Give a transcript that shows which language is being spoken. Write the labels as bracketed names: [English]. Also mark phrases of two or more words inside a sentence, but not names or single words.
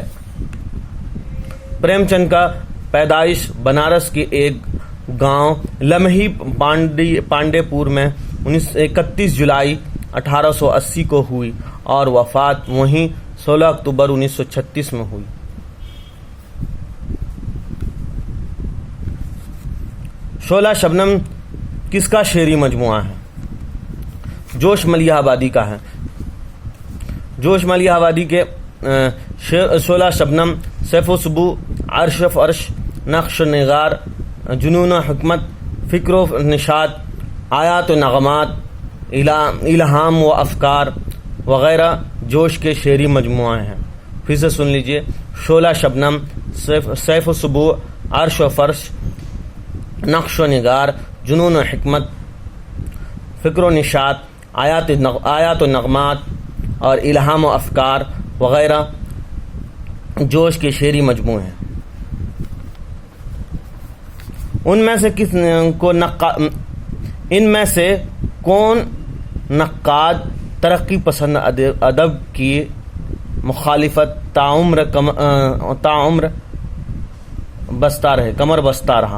[Urdu] پریم چند کا پیدائش بنارس کے ایک گاؤں لمحی پانڈے پور میں 31 جولائی 1880 کو ہوئی اور وفات وہیں 16 اکتوبر 1936 میں ہوئی. شعلہ شبنم کس کا شعری مجموعہ ہے؟ جوش ملیح آبادی کا ہے۔ جوش ملیح آبادی کے شعلہ شبنم، سیف و صبو، عرش و فرش، نقش و نگار، جنون و حکمت، فکر و نشاط، آیات و نغمات، الہام و افکار وغیرہ جوش کے شعری مجموعے ہیں۔ پھر سے سن لیجئے: شعلہ شبنم، سیف و صبو، عرش و فرش، نقش و نگار، جنون و حکمت، فکر و نشاط، آیات و نغمات اور الہام و افکار وغیرہ جوش کے شعری مجموعے ہیں۔ ان میں سے کون نقاد ترقی پسند ادب کی مخالفت تاعمر بستہ رہا؟